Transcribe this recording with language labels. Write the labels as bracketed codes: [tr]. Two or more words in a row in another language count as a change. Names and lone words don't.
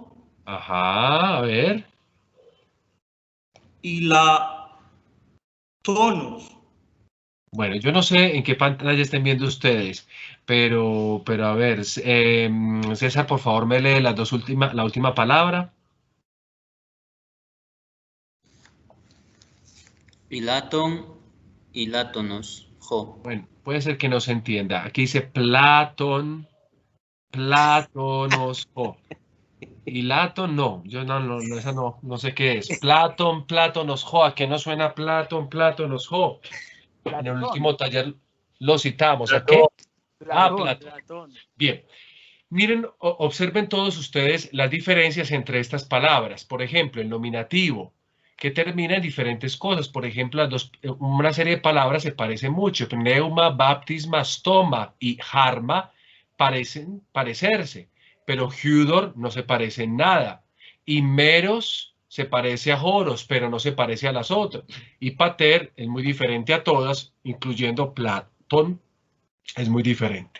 [es] Ajá, a ver. ilatonos. Bueno, yo no sé en qué pantalla estén viendo ustedes, pero a ver, César, por favor, me lee la última palabra. Ilaton, ilátonos, jo. Bueno, puede ser que no se entienda. Aquí dice Platón, Plátonos, y Latón no, yo esa no sé qué es. Platón, Plátonos, ¿a qué no suena Platón, Plátonos, En el último taller lo citamos. ¿A qué? Platón. Platón. Bien. Miren, observen todos ustedes las diferencias entre estas palabras. Por ejemplo, el nominativo, que termina en diferentes cosas. Por ejemplo, una serie de palabras se parecen mucho. [el] Πνεῦμα, βάπτισμα, στόμα [es] y harma parecen parecerse, pero Hudor no se parece en nada. Y meros se parece a joros, pero no se parece a las otras. Y pater es muy diferente a todas, incluyendo Platón, es muy diferente.